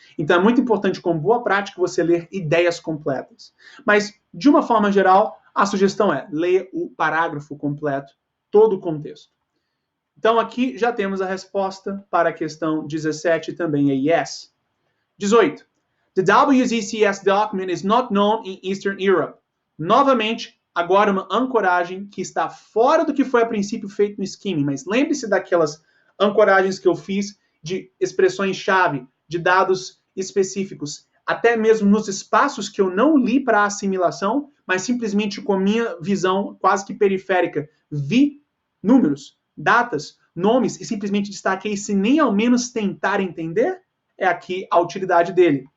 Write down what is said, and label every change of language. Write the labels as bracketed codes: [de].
[pt] Então, é muito importante, com boa prática, você ler ideias completas. Mas, de uma forma geral, a sugestão é ler o parágrafo completo, todo o contexto. Então, aqui já temos a resposta para a questão 17, também é yes. 18. [en] The WZCS document is not known in Eastern Europe. [pt] Novamente, agora uma ancoragem que está fora do que foi a princípio feito no skimming, mas lembre-se daquelas ancoragens que eu fiz de expressões-chave, de dados específicos, até mesmo nos espaços que eu não li para assimilação, mas simplesmente com a minha visão quase que periférica, vi números, datas, nomes e simplesmente destaquei sem nem ao menos tentar entender, é aqui a utilidade dele.